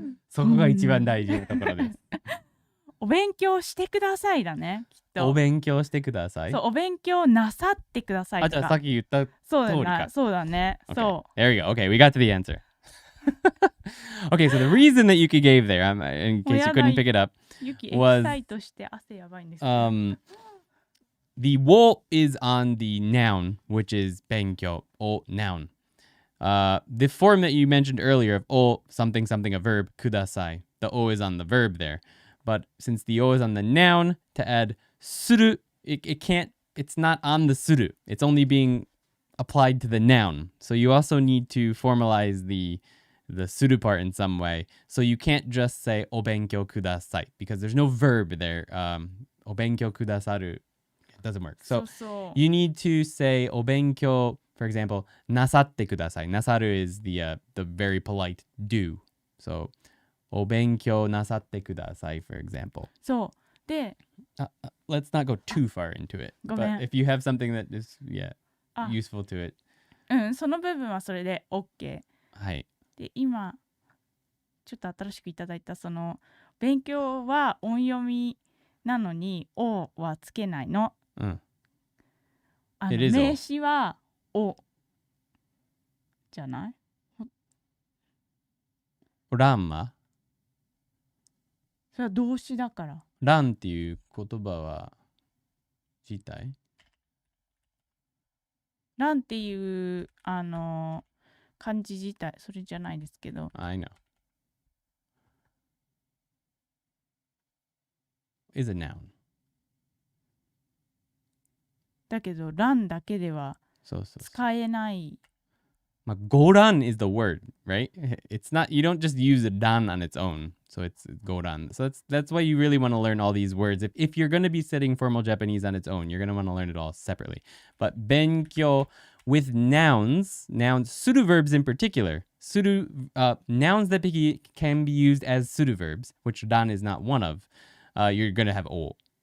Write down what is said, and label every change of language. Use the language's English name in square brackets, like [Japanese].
[Japanese] そこが一番大事なところです。お勉強してくださいだね、きっと。お勉強してください。そう、お勉強なさってくださいとか。じゃあさっき言った通りか。そうだね。 [English] Okay. [Japanese] そう。 [English] There we go. Okay, we got to the answer. Okay, so the reason that Yuki gave there, in case you couldn't pick it up, ユキエキ was [Japanese] サイトして汗やばいんですけど。 [English] the wo is on the noun, which is 勉強 o noun. The form that you mentioned earlier of o something something a verb, kudasai. The o is on the verb there. But since the o is on the noun, to add suru, it can't, it's not on the suru. It's only being applied to the noun. So you also need to formalize the suru part in some way. So you can't just say [Japanese] お勉強ください [English] because there's no verb there. [Japanese] お勉強くださる [English] it doesn't work. So you need to say お勉強, for example, [Japanese] なさってください. [English] なさる is the very polite do. So [Japanese] お勉強なさってください, [English] for example. [Japanese] そうで、 [English] let's not go too far into it. But if you have something that is useful to it. [Japanese] その部分はそれで OK。はい。で、今ちょっと新しくいただいたその勉強は音読みなのにおはつけないの。名詞はおじゃない？ランは？それは動詞だから。ランっていう言葉は自体？ランっていう漢字自体それじゃないですけど。 [English] I know. Is a noun. [Japanese] だけどランだけでは使えない。 [English] goran is the word, right? It's not, you don't just use a dan on its own. So it's goran. So that's why you really want to learn all these words. If you're going to be studying formal Japanese on its own, you're going to want to learn it all separately. But benkyo with nouns, suru verbs in particular, nouns that can be used as suru verbs, which dan is not one of, you're going to have o.